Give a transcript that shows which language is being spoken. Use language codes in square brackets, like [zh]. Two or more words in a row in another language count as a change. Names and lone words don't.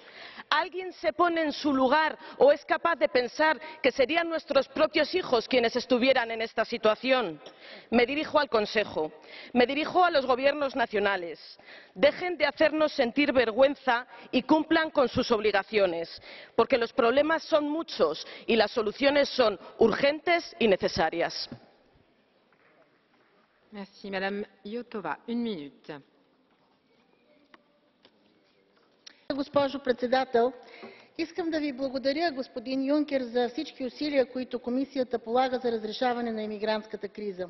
[es] ¿Alguien se pone en su lugar o es capaz de pensar que serían nuestros propios hijos quienes estuvieran en esta situación? Me dirijo al Consejo, me dirijo a los gobiernos nacionales. Dejen de hacernos sentir vergüenza y cumplan con sus obligaciones, porque los problemas son muchos y las soluciones son urgentes y necesarias. [bg] Госпожо председател, искам да ви благодаря, господин Юнкер, за всички усилия, които Комисията полага за разрешаване на имигрантската криза.